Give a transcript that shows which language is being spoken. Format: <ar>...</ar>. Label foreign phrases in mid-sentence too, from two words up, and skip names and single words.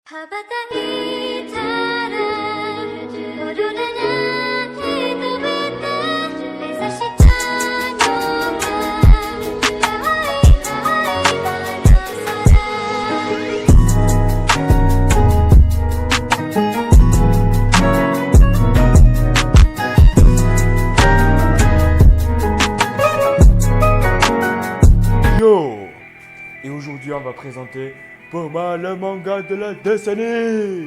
<ja>羽ばたいたらオーロラが飛べて目指したのは青い青い</ja> <fr>Yo! Et aujourd'hui, on va présenter pour moi le manga de la décennie!</fr>